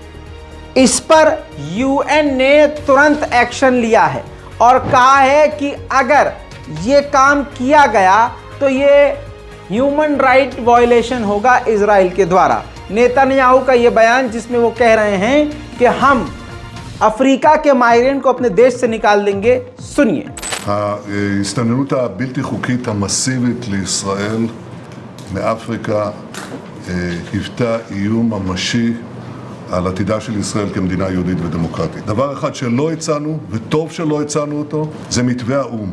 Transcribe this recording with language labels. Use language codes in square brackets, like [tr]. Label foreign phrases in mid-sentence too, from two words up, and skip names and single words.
[hi] इस पर यूएन ने तुरंत एक्शन लिया है और कहा है कि अगर ये काम किया गया तो ये [en] human right violation [hi] होगा इजराइल के द्वारा। नेतन्याहू का ये बयान जिसमें वो कह रहे हैं कि हम अफ्रीका के माइग्रेंट को अपने देश से निकाल देंगे। सुनिए। [he] ההסתננות הבלתי חוקית המסיבית לישראל מאפריקה היוותה איום ממשי על עתידה של ישראל כמדינה יהודית ודמוקרטית. דבר אחד שלא הצענו, וטוב שלא הצענו אותו, זה מתווה האו"ם.